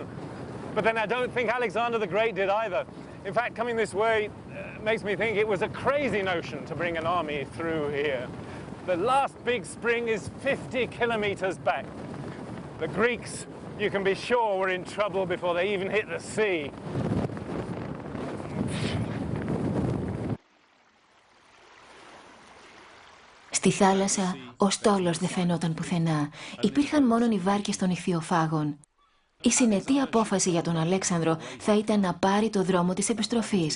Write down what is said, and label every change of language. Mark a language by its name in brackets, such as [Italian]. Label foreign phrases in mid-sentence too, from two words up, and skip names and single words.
[English] But then I don't think Alexander the Great did either. In fact, coming this way makes me think it was a crazy notion to bring an army through here. The last big spring is 50 kilometers back. The Greeks, you can be sure, were in trouble before they even hit the sea. [Greek] Στη θάλασσα, ο στόλος δεν φαινόταν πουθενά. Υπήρχαν μόνο οι βάρκες των ιχθυοφάγων. Η συνετή απόφαση για τον Αλέξανδρο θα ήταν να πάρει το δρόμο της επιστροφής.